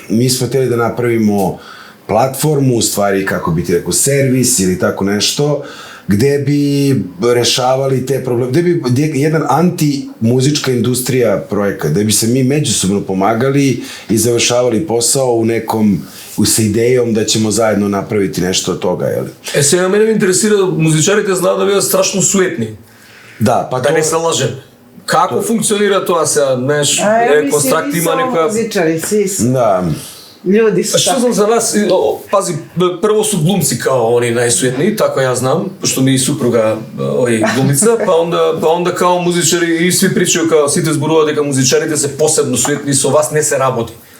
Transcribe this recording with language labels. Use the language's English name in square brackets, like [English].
[Serbian] Mi smo hteli da napravimo platformu, u stvari kako bi ti rekao servis ili tako nešto, gde bi rešavali te probleme, gde bi jedan anti-muzička industrija projekat, gde bi se mi međusobno pomagali i završavali posao sa idejom da ćemo zajedno napraviti nešto od toga, jel? [Macedonian] Сега мене ме интересира, музичарите знаат да бидат страшно суетни. Да, па да не се лажем. Како функционира тоа сега, знаеш, констракт има некоја... Музичари, си. Да. [Serbian] Ljudi su Što tako. znam za nas, pazi, prvo su glumci kao oni najsvetniji, tako ja znam, pošto mi je supruga glumица, pa onda kao музичари и сви причају као [Macedonian] сите зборуваат дека музичарите се посебно светни, со вас не се работи.